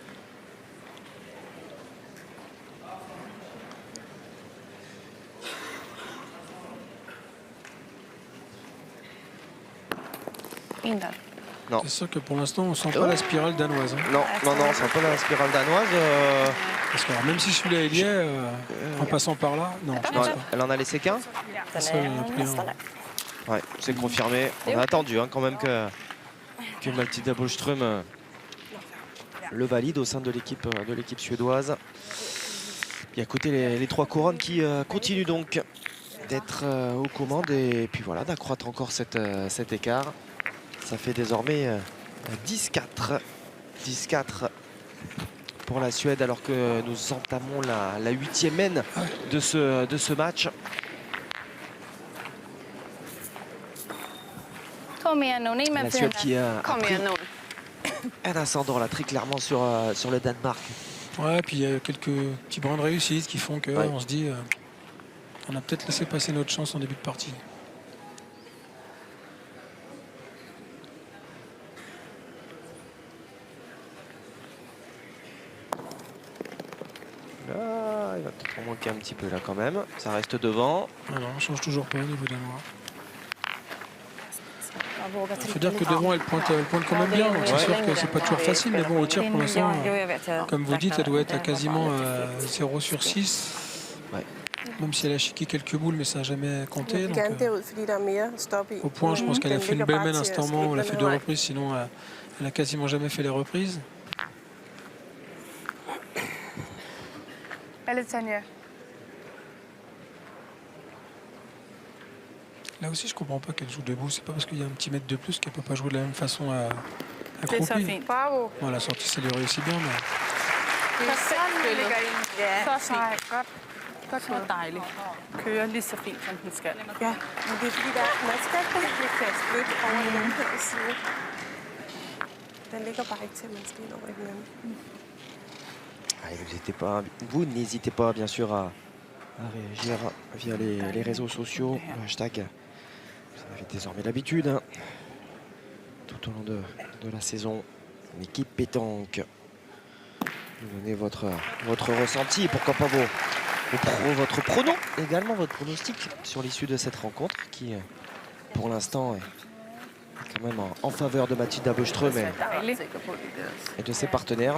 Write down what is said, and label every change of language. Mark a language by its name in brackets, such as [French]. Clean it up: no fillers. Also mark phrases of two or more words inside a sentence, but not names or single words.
[Swedish] In där. [French] C'est sûr que pour l'instant, on sent pas la spirale danoise. Hein. Non, c'est un peu la spirale danoise. Parce que alors, même si celui-là il y est, en passant par là, non, je Non, pense pas. elle en a laissé qu'un. [Swedish] Den [French] Ça, il y en a [Swedish] är [French] plus [Swedish] nästan [French] un. [Swedish] där. [French] Ouais, c'est confirmé. On a attendu hein, quand même que Matilda Boström le valide au sein de l'équipe suédoise. Et à côté les 3 couronnes qui continuent donc d'être aux commandes et puis voilà d'accroître encore cet écart. Ça fait désormais 10-4. 10-4 pour la Suède alors que nous entamons la 8e mène de ce match. [Swedish] Kom igen nu, in med [French] La [Swedish] fina. [French] Suède qui a [Swedish] Kom [French] pris [Swedish] igen nu. [French] un ascendant là très clairement sur le Danemark. Ouais, puis il y a quelques petits brins de réussite qui font qu'on Ouais. se dit on a peut-être laissé passer notre chance en début de partie. Là, il va peut-être en manquer un petit peu là quand même. Ça reste devant. Ah non, on change toujours pas au niveau danois. [Swedish] Jag vågar [French] Il faut dire que devant, elle pointe quand même bien. Donc c'est sûr que c'est pas toujours facile. Mais bon, au tir pour l'instant, [Swedish] Jo, jag vet. Jag [French] comme vous dites, elle doit être à [Swedish] räknar- [French] quasiment 0 sur 6. Ouais. Même si elle a chiqué quelques boules, mais ça n'a jamais compté. [Danish] Jeg vil [French] Donc, [Danish] gerne derud, fordi der er mere stop i. [French] au point, je pense qu'elle a [Danish] Den [French] fait une [Danish] ligger [French] belle [Danish] bare [French] main [Danish] til [French] à [Danish] at [French] cet moment où elle a [Danish] skrive [French] fait [Danish] den [French] 2 [Danish] her vej. [French] reprises. Sinon, elle a quasiment jamais fait les reprises. Allez, Tanja. Là aussi, je comprends pas qu'elle joue debout. C'est pas parce qu'il y a un petit mètre de plus qu'elle peut pas jouer de la même façon à [Danish] Det er så [French] accroupie. [Danish] fint. [French] Bravo. Bon, la sortie, ça lui réussit bien, mais [Danish] Det er sådan, vi ligger ind. Så Så sejt. Godt. Godt Så gået. dejligt. Kører lige så fint, som den skal. Ja, men det er fordi, man skal ikke kaste lidt over i den her side. Den ligger bare ikke til, at man skal ind over i den anden. [French] Allez, vous n'hésitez pas bien sûr à réagir via les réseaux sociaux, le hashtag. Vous en avez désormais l'habitude hein, tout au long de la saison. Une équipe pétanque. Vous donnez votre ressenti et pourquoi pas votre prono, également votre pronostic sur l'issue de cette rencontre qui, pour l'instant, est quand même en faveur de Mathilda Bøstrøm et de ses partenaires.